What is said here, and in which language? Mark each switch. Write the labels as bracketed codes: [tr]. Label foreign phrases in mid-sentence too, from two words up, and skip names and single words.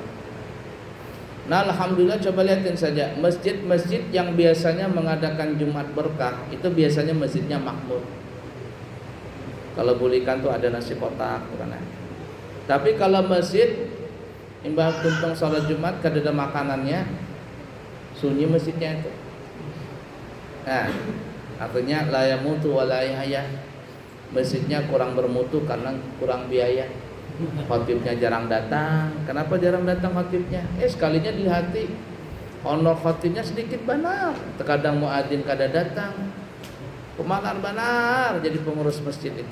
[id] Nah, alhamdulillah, coba lihatin saja masjid-masjid yang biasanya mengadakan Jumat berkah itu biasanya masjidnya makmur. [bjn] Kalau bulikan tuh ada nasi kotak karena. Tapi kalau masjid imbah tuntung salat Jumat kada ada makanannya, sunyi masjidnya itu. [id] Nah, artinya [ar] la yamutu wa la yahya. [id] Masjidnya kurang bermutu karena kurang biaya. Khatibnya jarang datang. Kenapa jarang datang khatibnya? Sekalinya di hati honor khatibnya sedikit benar. [bjn] Terkadang muadzin kada datang. Pemalar benar jadi pengurus masjid itu.